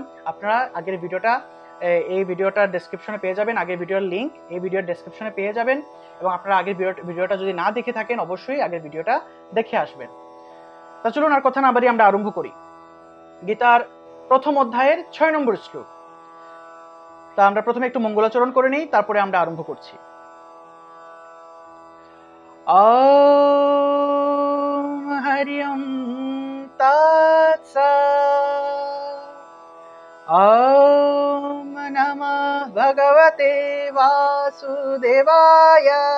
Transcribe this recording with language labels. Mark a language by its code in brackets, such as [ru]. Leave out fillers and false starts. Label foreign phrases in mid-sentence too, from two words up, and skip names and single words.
[bn] আপনারা আগের ভিডিওটা এই ভিডিওটার ডেসক্রিপশনে পেয়ে যাবেন, আগের ভিডিওর লিংক এই ভিডিওর ডেসক্রিপশনে পেয়ে যাবেন এবং আপনারা আগের ভিডিওটা যদি না দেখে থাকেন অবশ্যই আগের ভিডিওটা দেখে আসবেন। তা চলুন আর কথা না বাড়িয়ে আমরা আরম্ভ করি। গীতার প্রথম অধ্যায়ের 6 নম্বর শ্লোক। তা আমরা প্রথমে একটু মঙ্গলাচরণ করে নিই, তারপরে আমরা আরম্ভ করছি। [sa] ॐ हरि ओं तत्सत्। ॐ नमः भगवते वासुदेवाय।